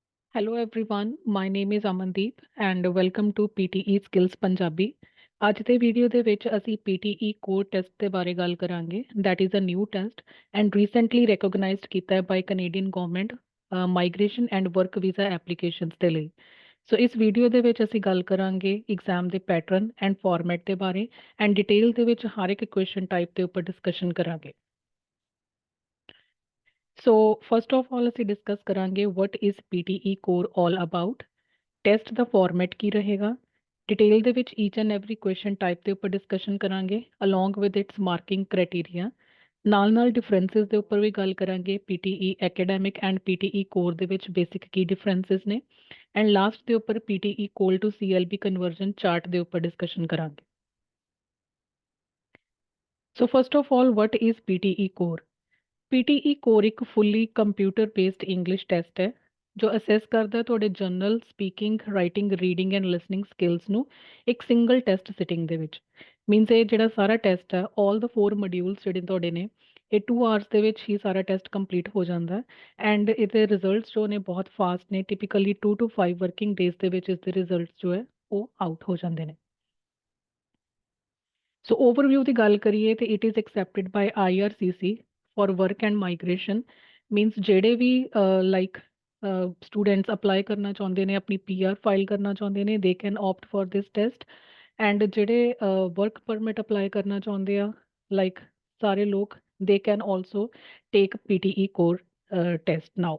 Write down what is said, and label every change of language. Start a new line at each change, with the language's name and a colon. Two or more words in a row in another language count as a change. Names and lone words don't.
English: Hello everyone, my name is Amandeep and welcome to PTE Skills Punjabi.
Punjabi: ਅੱਜ ਦੇ ਵੀਡੀਓ ਦੇ ਵਿੱਚ ਅਸੀਂ PTE ਕੋਰ ਟੈਸਟ ਦੇ ਬਾਰੇ ਗੱਲ ਕਰਾਂਗੇ
English: that is a new test and recently recognized
Punjabi: ਕੀਤਾ ਹੈ
English: by Canadian government migration and work visa applications
Punjabi: ਦੇ ਲਈ। ਸੋ ਇਸ ਵੀਡੀਓ ਦੇ ਵਿੱਚ ਅਸੀਂ ਗੱਲ ਕਰਾਂਗੇ ਐਗਜ਼ਾਮ ਦੇ
English: pattern and format
Punjabi: ਦੇ ਬਾਰੇ ਐਂਡ ਡਿਟੇਲ ਦੇ ਵਿੱਚ ਹਰ ਇੱਕ
English: question type
Punjabi: ਦੇ ਉੱਪਰ ਡਿਸਕਸ਼ਨ ਕਰਾਂਗੇ।
English: so first of all
Punjabi: ਅਸੀਂ ਡਿਸਕਸ ਕਰਾਂਗੇ
English: what is PTE core all about,
Punjabi: ਟੈਸਟ ਦਾ ਫਾਰਮੈਟ ਕੀ ਰਹੇਗਾ, ਡਿਟੇਲ ਦੇ ਵਿੱਚ
English: each and every question type
Punjabi: ਦੇ ਉੱਪਰ ਡਿਸਕਸ਼ਨ ਕਰਾਂਗੇ
English: along with its marking criteria.
Punjabi: ਨਾਲ ਡਿਫਰੈਂਸਿਸ ਦੇ ਉੱਪਰ ਵੀ ਗੱਲ ਕਰਾਂਗੇ PTE ਐਕੈਡੈਮਿਕ ਐਂਡ PTE ਕੋਰ ਦੇ ਵਿੱਚ ਬੇਸਿਕ ਕੀ ਡਿਫਰੈਂਸਿਸ ਨੇ ਐਂਡ ਲਾਸਟ ਦੇ ਉੱਪਰ
English: PTE core to CLB conversion chart
Punjabi: ਦੇ ਉੱਪਰ ਡਿਸਕਸ਼ਨ ਕਰਾਂਗੇ।
English: so first of all what is PTE ਕੋਰ?
Punjabi: PTE ਕੋਰ ਇੱਕ
English: fully computer based English test
Punjabi: ਹੈ ਜੋ ਅਸੈਸ ਕਰਦਾ ਤੁਹਾਡੇ
English: general speaking, writing, reading and listening skills
Punjabi: ਨੂੰ ਇੱਕ
English: single test sitting
Punjabi: ਦੇ ਵਿੱਚ। ਮੀਨਸ ਇਹ ਜਿਹੜਾ ਸਾਰਾ ਟੈਸਟ ਹੈ
English: all the 4 modules
Punjabi: ਜਿਹੜੇ ਤੁਹਾਡੇ ਨੇ ਇਹ 2 ਆਵਰਸ ਦੇ ਵਿੱਚ ਹੀ ਸਾਰਾ ਟੈਸਟ ਕੰਪਲੀਟ ਹੋ ਜਾਂਦਾ ਹੈ ਐਂਡ ਇਹਦੇ ਰਿਜ਼ਲਟਸ ਜੋ ਨੇ ਬਹੁਤ ਫਾਸਟ ਨੇ,
English: typically 2 to 5 working days
Punjabi: ਦੇ ਵਿੱਚ ਇਸਦੇ ਰਿਜ਼ਲਟਸ ਜੋ ਹੈ ਉਹ ਆਊਟ ਹੋ ਜਾਂਦੇ ਨੇ। ਸੋ ਓਵਰਵਿਊ ਦੀ ਗੱਲ ਕਰੀਏ ਤੇ
English: It is accepted by IRCC for work and migration.
Punjabi: मीनस ਜਿਹੜੇ ਵੀ ਲਾਈਕ ਸਟੂਡੈਂਟਸ ਅਪਲਾਈ ਕਰਨਾ ਚਾਹੁੰਦੇ ਨੇ, ਆਪਣੀ PR ਫਾਈਲ ਕਰਨਾ ਚਾਹੁੰਦੇ ਨੇ,
English: they can opt for this test
Punjabi: ਐਂਡ ਜਿਹੜੇ
English: work permit
Punjabi: ਅਪਲਾਈ ਕਰਨਾ ਚਾਹੁੰਦੇ ਆ ਲਾਈਕ ਸਾਰੇ ਲੋਕ
English: they can also take PTE Core test now.